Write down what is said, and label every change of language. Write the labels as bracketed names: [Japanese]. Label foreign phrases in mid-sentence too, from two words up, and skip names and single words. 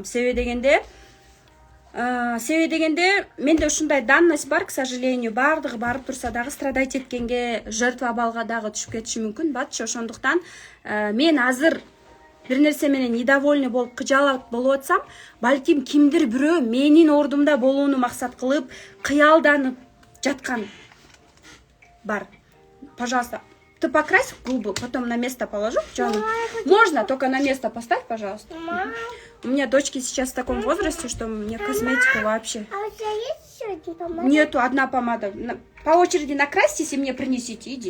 [Kyrgyz] Себеби дегенде менде ушундай данность бар, [Russian] к сожалению, [Kyrgyz] бардыгы барып турса дагы страдать эткенге, жертва балга дагы түшүп кетиши мүмкүн, батчы. Ошондуктан мен азыр бир нерсе менен недовольный болуп, кыжалат болуп атсам, балким кимдир бирөө менин ордумда болууну максат кылып, кыялданып жаткан бар. [Russian] Пожалуйста, ты покрась губы, потом на место положу, Джану. Можно, только на место поставь, пожалуйста. У меня дочки сейчас в таком возрасте, что мне косметику вообще. А у тебя есть еще один помада? Нету, одна помада. По очереди накрасьтесь и мне принесите, иди.